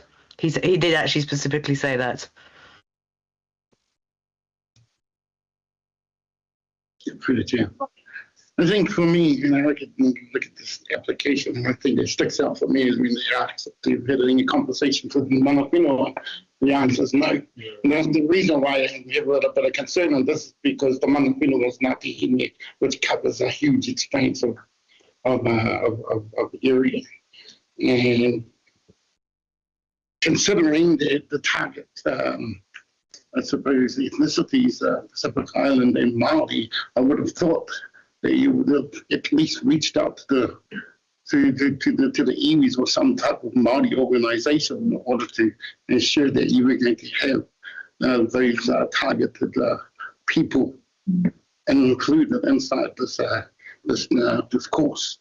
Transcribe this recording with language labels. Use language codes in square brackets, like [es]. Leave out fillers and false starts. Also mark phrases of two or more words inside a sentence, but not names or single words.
[en] He did actually specifically say that. I think for me, when I look at this application, one thing that sticks out for me is when they ask if they've had any conversations with [mi] mana whenua, [en] the answer is no. And that's the reason why I have a little bit of concern on this, because the [mi] mana whenua [en] is Ngāti Hine, which covers a huge expanse of area. And considering the target, I suppose, the ethnicities, Pacific Island and Māori, I would have thought that you would have at least reached out to the iwis or some type of Māori organisation in order to ensure that you were going to have those targeted people included inside this course.